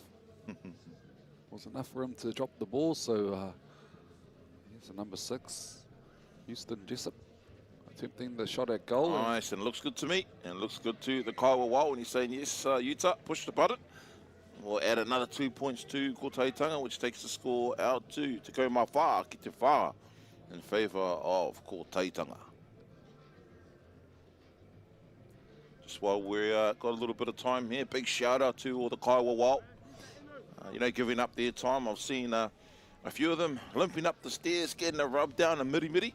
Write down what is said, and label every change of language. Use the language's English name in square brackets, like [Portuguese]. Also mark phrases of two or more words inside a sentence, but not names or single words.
[English] Was enough for him to drop the ball, so here's the number 6, Houston Jessup, attempting the shot at goal. Nice, and looks good to me, and looks good to the Kaiwa Wau, and he's saying, yes, Utah, push the button. We'll add another 2 points to Kotaitanga, which takes the score out to [Māori] Te Kaumawha, ki te wha, [English] in favour of Kotaitanga. Just while we got a little bit of time here, big shout out to all the Kaiwa Wau. You know, giving up their time. I've seen a few of them limping up the stairs, getting a rub down, a miri-miri.